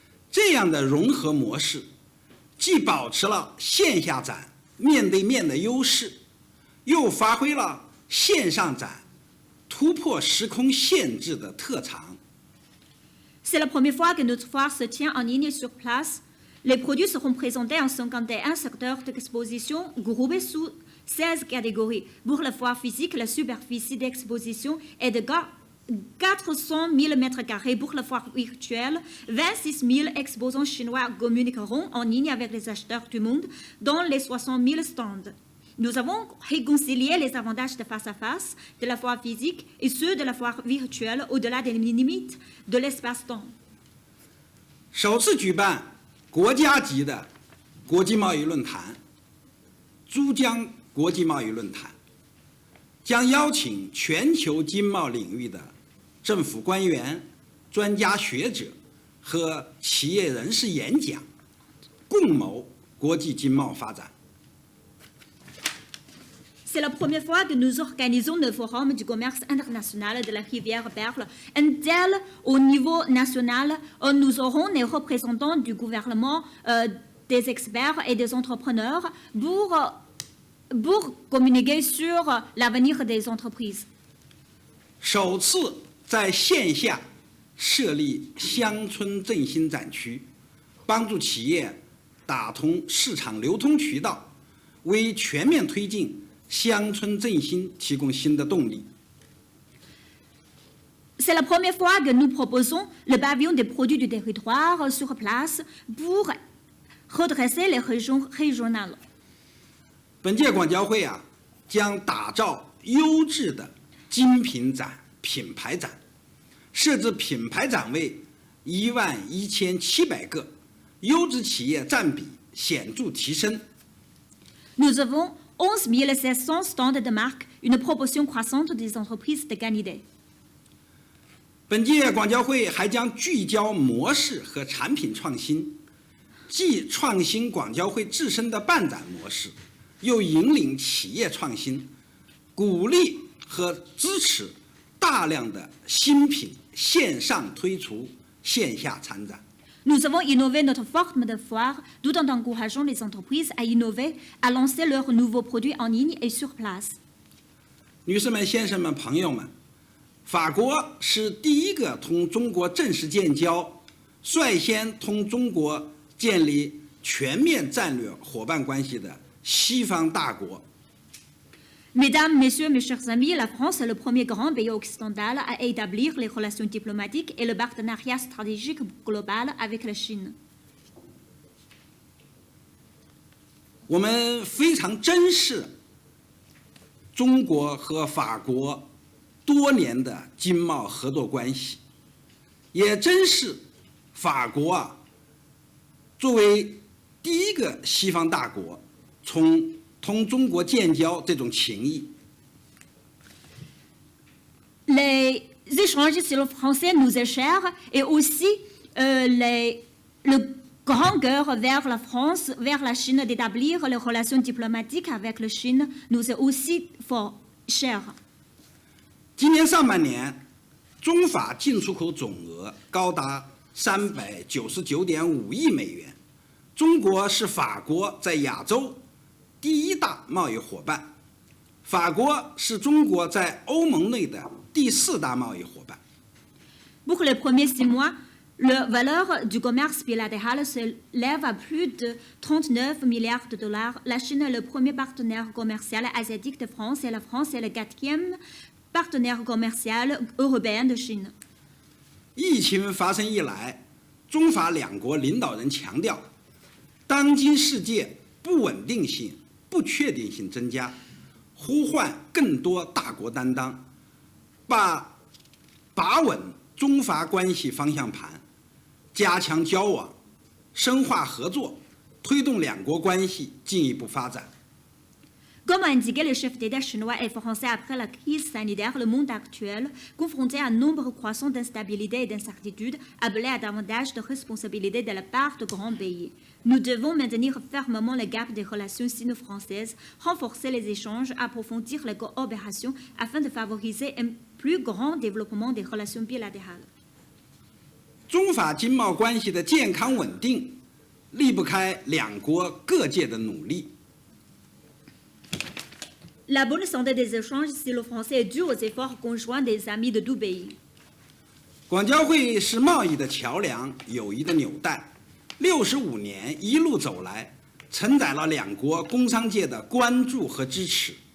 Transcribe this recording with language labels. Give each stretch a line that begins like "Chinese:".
Chinese: 这样的融合模式，既保持了线下展面对面的优势，又发挥了线上展突破时空限制的特长。
French: C'est la première fois que notre foire se tient en ligne sur place. Les produits seront présentés en 51 secteurs d'exposition groupés sous 16 catégories. Pour la foire physique, la superficie d'exposition est de 400 000 m². Pour la foire virtuelle, 26 000 exposants chinois communiqueront en ligne avec les acheteurs du monde dans les 60 000 stands. Nous avons réconcilié les avantages de face à face de la foire physique et ceux de la foire virtuelle au-delà des limites de l'espace-temps.
Chinese: 首次举办国家级的国际贸易论坛——珠江国际贸易论坛，将邀请全球经贸领域的政府官员、专家学者和企业人士演讲，共谋国际经贸发展。
French: C'est la première fois que nous organisons le Forum du commerce international de la rivière Perle. Un tel au niveau national, nous aurons les représentants du gouvernement, des experts et des entrepreneurs pour communiquer sur l'avenir des entreprises.
Chinese: 首次在线下设立乡村振兴展区，帮助企业打通市场流通渠道，为全面推进 乡村振兴提供新的动力。
French: C'est la première fois que nous proposons le pavillon des produits du territoire sur place pour redresser les régions régionales.
Chinese: 本届广交会啊，将打造优质的精品展、品牌展，设置品牌展位11700个，优质企业占比显著提升。
French: Nous avons 11 700 stands de marque, une proportion croissante des entreprises de qualité.
Chinese: 本届广交会还将聚焦模式和产品创新，既创新广交会自身的办展模式，又引领企业创新，鼓励和支持大量的新品线上推出、线下参展。
French: Nous avons innové notre forme de foire tout en encourageant les entreprises à innover, à lancer leurs nouveaux produits en ligne et sur place.
Chinese: 女士们、先生们、朋友们，法国是第一个同中国正式建交、率先同中国建立全面战略伙伴关系的西方大国。
French: Mesdames, Messieurs, mes chers amis, la France est le premier grand pays occidental à établir les relations diplomatiques et le partenariat stratégique global avec la Chine.
Chinese: 我们非常珍视中国和法国多年的经贸合作关系，也珍视法国作为第一个西方大国同中国建交这种情谊。
French: Les échanges sino-français nous est cher et aussi le grand cœur vers la France, vers la Chine, d'établir les relations diplomatiques avec la Chine nous est aussi fort cher.
Chinese: 今年上半年，中法进出口总额高达399.5亿美元。中国是法国在亚洲第一大贸易伙伴，法国是中国在欧盟内的第4大贸易伙伴。
French: Pour les premiers 6 mois, la valeur du commerce bilatéral s'élève à plus de 39 milliards de dollars. La Chine est le premier partenaire commercial asiatique de France et la France est le 4e partenaire commercial européen de Chine.
Chinese: 疫情发生以来，中法两国领导人强调，当今世界不稳定性、不确定性增加，呼唤更多大国担当，把稳中法关系方向盘，加强交往，深化合作，推动两国关系进一步发展。
French: Comme a indiqué le chef d'État chinois et français après la crise sanitaire, le monde actuel, confronté à un nombre croissant d'instabilité et d'incertitudes, appelé à davantage de responsabilités de la part de grands pays. Nous devons maintenir fermement le gap des relations sino-françaises, renforcer les échanges, approfondir les coopérations afin de favoriser un plus grand développement des relations bilatérales.
Chinese: 中法经贸关系的健康稳定，离不开两国各界的努力。
French: La bonne santé des échanges sino-français est due aux efforts conjoints des amis de deux pays.
Chinese: 广交会是贸易的桥梁，友谊的纽带。 65年一路走来，承载了两国工商界的关注和支持。